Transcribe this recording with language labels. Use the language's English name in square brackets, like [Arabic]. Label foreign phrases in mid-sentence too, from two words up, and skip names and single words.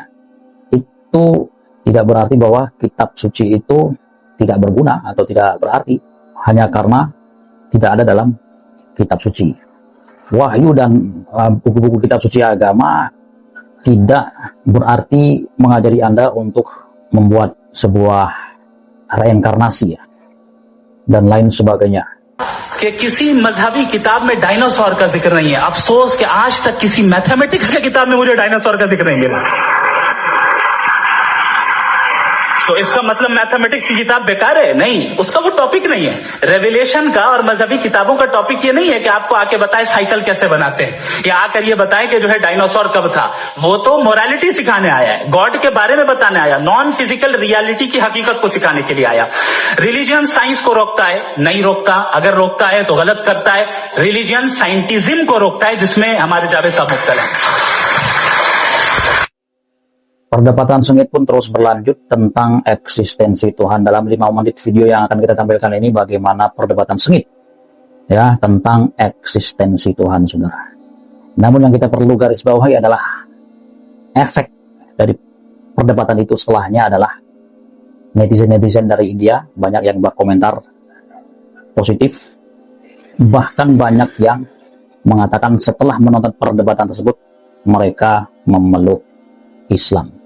[Indonesian] Itu tidak berarti bahwa kitab suci itu tidak berguna atau tidak berarti hanya karena tidak ada dalam kitab suci. Wahyu dan buku-buku kitab suci agama tidak berarti mengajari Anda untuk membuat sebuah reinkarnasi ya, dan lain sebagainya. [Hindi] कि किसी मजहबी किताब में डायनासोर का जिक्र नहीं है। अफसोस कि आज तक किसी मैथमेटिक्स की किताब में मुझे डायनासोर का जिक्र नहीं मिला। तो इसका मतलब मैथमेटिक्स की किताब बेकार है? नहीं, उसका वो टॉपिक नहीं है। रेवलेशन का और मजहबी किताबों का टॉपिक ये नहीं है कि आपको आके बताए साइकिल कैसे बनाते हैं, या आकर ये बताए कि जो है डायनासोर कब था। वो तो मोरालिटी सिखाने आया है, गॉड के बारे में बताने आया, [English] non physical reality [Hindi] की हकीकत को सिखाने के लिए आया। [English] religion science [Hindi] को रोकता है? नहीं रोकता। अगर रोकता है तो गलत करता है। [English] religion scientism [Hindi] को रोकता है, जिसमें हमारे जावेद साहब मुफ्तल है। [Indonesian] Perdebatan sengit pun terus berlanjut tentang eksistensi Tuhan. Dalam 5 menit video yang akan kita tampilkan ini, bagaimana perdebatan sengit ya tentang eksistensi Tuhan, saudara. Namun yang kita perlu garis bawahi adalah efek dari perdebatan itu setelahnya adalah netizen-netizen dari India banyak yang berkomentar positif, bahkan banyak yang mengatakan setelah menonton perdebatan tersebut mereka memeluk Islam.